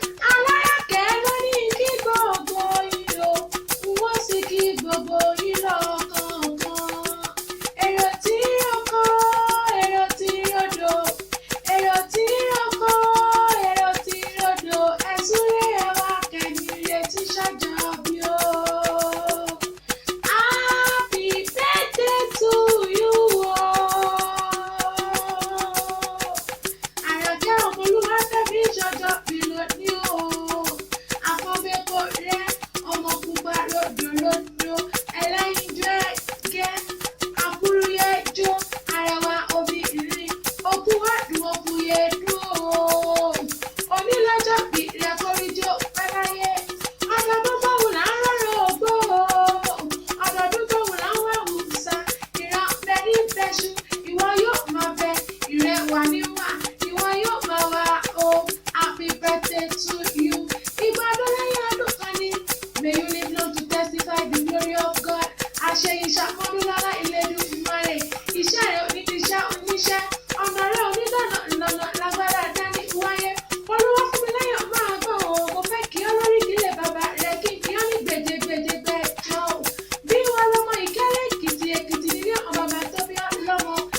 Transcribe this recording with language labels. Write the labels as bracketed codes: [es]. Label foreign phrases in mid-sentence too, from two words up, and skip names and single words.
[yo] Aláràkẹ́ ló ní kí gbogbo yín o, n ó sì kí gbogbo yín lọ́kọ̀ọ̀kan. Èrò tí ń roko, èrò tí ń rodò. Èrò tí ń roko, èrò tí ń rodò. Ẹ súré, ẹ wá kẹ́mi retí sọ́jọ́ bí o. [en] Happy birthday to you o. [yo] Àràkẹ́ Ọmọlúwafẹ́mi sọ́jọ́ bí lónìí o. Àfọ̀bẹ́kọ rẹ, ọmọ pupa ròdòròdò, ẹlẹ́yinjú ẹgẹ́, àkúrúyẹ́jọ́, arẹwà obìnrin, okú wádùn okú yẹdùn o. Onílọ́jọ́ bí rẹ kórìjọ́ pẹ́ láyé. Ọdọọdún báwo là ń rọrùn ògbó o? Ọdọọdún báwo là ń wá wùsà? Ìran bẹ ní bẹ́ṣu, ìwọ yóò máa bẹ, ìrẹ wà ní wà, ìwọ yóò máa wà o. [en] Happy birthday to you. [yo] Ìgbà ọdún lẹ́yìn ọdún kan ni. [en] May you live long to testify the glory of God. [yo] Àṣeyìn ṣàmọ́dún lọ́lá Elédùmarè. Iṣẹ́ rẹ̀ ò ní di iṣẹ́ oníṣẹ́. Ọ̀nà rẹ̀ ò ní dọ̀nà ìlànà lágbára dání wáyé. Olúwa fún mi láyọ̀ máa gbọ́ o. Mo fẹ́ kí ọ lórí ìdílé bàbá rẹ̀ kí n kí ọ ní gbèjègbèjè gbẹ̀jọ o. Bí wọ́n lọ́mọ Ìkẹ́lẹ́ Èkìtì, Èkìtì nílé ọmọ bàbá tó bí ọ lọ́mọ.